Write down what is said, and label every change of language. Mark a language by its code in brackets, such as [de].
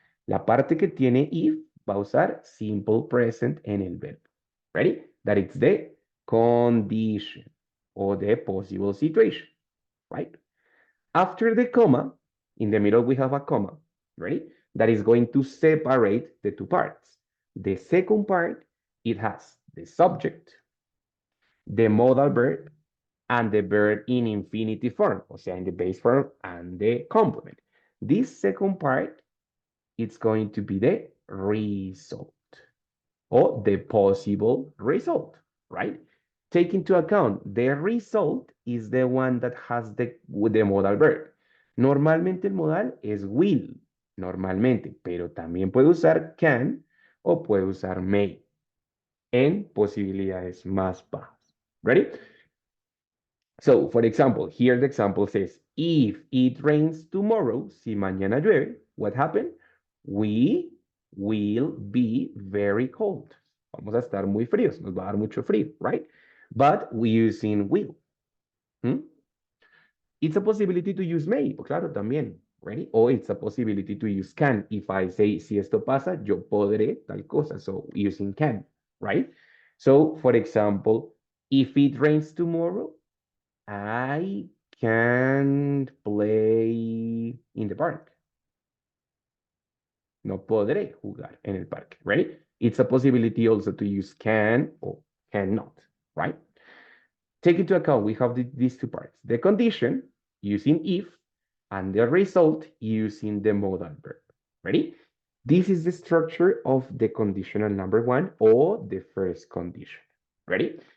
[es] La parte que tiene if va a usar simple present en el verbo. [en] Ready? That it's the condition or the possible situation, right? After the comma, in the middle we have a comma, right? That is going to separate the two parts. The second part, it has the subject, the modal verb, and the verb in infinitive form, [es] o sea, [en] in the base form and the complement. This second part, it's going to be the result or the possible result, right? Take into account the result is the one that has the modal verb. [es] Normalmente el modal es will, normalmente, pero también puede usar can o puede usar may en posibilidades más bajas. [en] Ready? So, for example, here the example says, if it rains tomorrow, [es] si mañana llueve, [en] what happened? We will be very cold. [es] Vamos a estar muy fríos, nos va a dar mucho frío, [en] right? But we using will. [es] Hmm? [en] It's a possibility to use may, [es] pues claro, también, [en] ready? Or it's a possibility to use can. If I say, [es] si esto pasa, yo podré tal cosa. [en] So, using can, right? So, for example, if it rains tomorrow, I can't play in the park. [es] No podré jugar en el parque, right? [en] It's a possibility also to use can or cannot, right? Take into account, we have these two parts. The condition using if and the result using the modal verb. Ready? This is the structure of the conditional number one or the first condition. Ready?